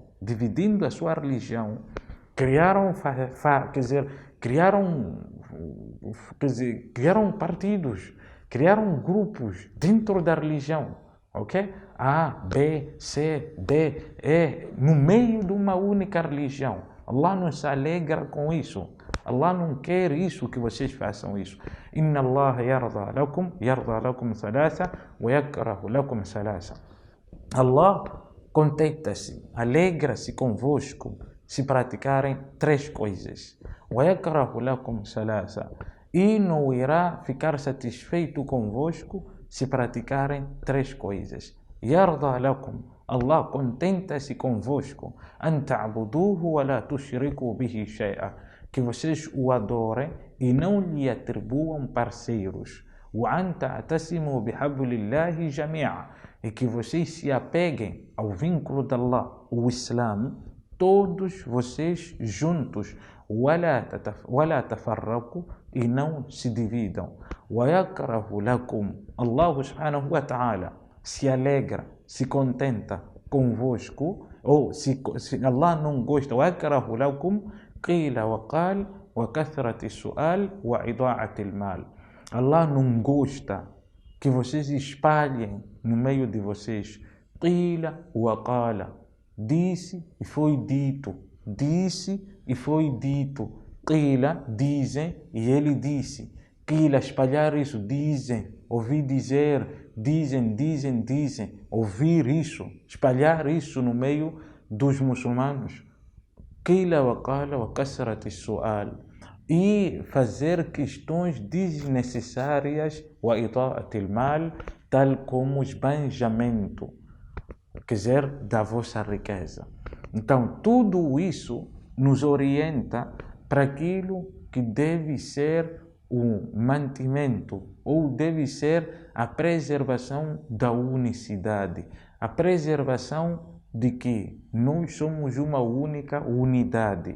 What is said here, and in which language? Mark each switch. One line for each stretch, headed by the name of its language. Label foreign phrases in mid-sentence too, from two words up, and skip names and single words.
Portuguese: Dividindo a sua religião, criaram partidos, criaram grupos dentro da religião, ok? A, B, C, D, E, no meio de uma única religião. Allah não se alegra com isso. Allah não quer isso, que vocês façam isso.
Arabic: إن الله يرضى لكم ثلاثا ويكره لكم ثلاثا.
Portuguese: Allah contenta-se, alegra-se convosco se praticarem três coisas.
Arabic: ويكره لكم ثلاثا.
Portuguese: E não irá ficar satisfeito convosco se praticarem três coisas.
Arabic: يرضى لكم.
Portuguese: Allah contenta-se convosco.
Arabic: أن تعبدوه ولا تشركوا به شيئا,
Portuguese: que vocês o adorem e não lhe atribuam parceiros.
Arabic: وأن تعتصموا بحبل الله جميعا,
Portuguese: e que vocês se apeguem ao vínculo de Allah, o Islã, todos vocês juntos.
Arabic: ولا تفرقوا,
Portuguese: e não se dividam.
Arabic: ويكره لكم.
Portuguese: Allah
Arabic: سبحانه وتعالى
Portuguese: se alegra, se contenta convosco, ou se Allah não gosta.
Arabic: ويكره لكم قيل وقال وكثرة السؤال وإضاعة المال.
Portuguese: Allah não gosta que vocês espalhem no meio de vocês
Arabic: قيل وقال,
Portuguese: disse e foi dito, disse e foi dito. Qila, dizem, e ele disse. Qila, espalhar isso, dizem, ouvir dizer, dizem, ouvir isso, espalhar isso no meio dos muçulmanos.
Arabic: قيل وقال وكثرة السؤال,
Portuguese: e fazer questões desnecessárias,
Arabic: وإضاعة المال,
Portuguese: tal como esbanjamento, quer dizer, da vossa riqueza. Então, tudo isso nos orienta para aquilo que deve ser o mantimento, ou deve ser a preservação da unicidade, a preservação de que nós somos uma única unidade.